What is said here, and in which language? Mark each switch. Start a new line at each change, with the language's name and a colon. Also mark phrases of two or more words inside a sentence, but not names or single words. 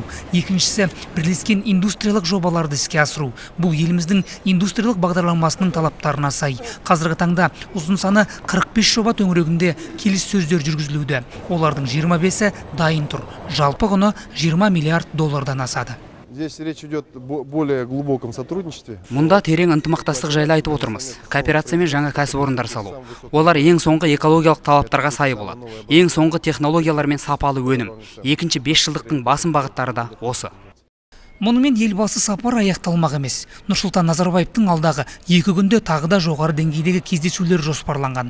Kazakh: Екіншісі бірлескен индустриялық жобаларды іске асыру. Бұл еліміздің индустриялық бағдарламасының талаптарына сай. Қазіргі таңда ұзын саны 45 жоба төңірегінде келіссөздер жүргізілуде. Олардың 25-і дайын тұр. Жалпы құны 20 миллиард доллардан асады.
Russian: Здесь речь идет о более глубоком сотрудничестве.
Kazakh: Мұнда терең ынтымақтастық жайлы айтып отырмыз. Кооперация мен жаңа кәсіпорындар салу. Олар ең соңғы экологиялық талаптарға сай болады. Ең соңғы технологиялар мен сапалы өнім. Екінші 5 жылдықтың басым бағыттары да осы. Мұнымен елбасы сапар аяқталмақ емес. Нұрсұлтан Назарбаевтың алдағы 2 күнде тағы да жоғары деңгейдегі кездесулер жоспарланған.